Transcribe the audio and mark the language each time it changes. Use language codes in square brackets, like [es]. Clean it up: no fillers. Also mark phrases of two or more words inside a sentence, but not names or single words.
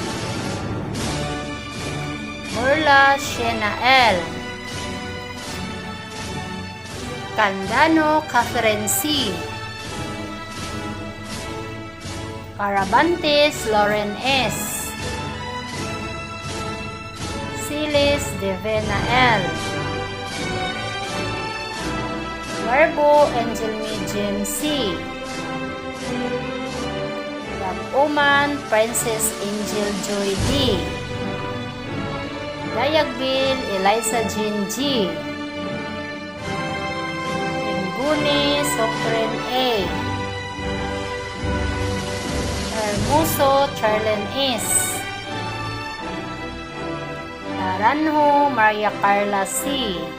[tl] Murla Shena L. Candano Catherine C. Carabantes Lauren S. Silis Devena L. Verbo Angel Median C. Oman Princess Angel Joy D. Dayagbil Eliza Jean G. Inguni Sokren A. Hermoso Charlen S. Naranjo Maria Carla C.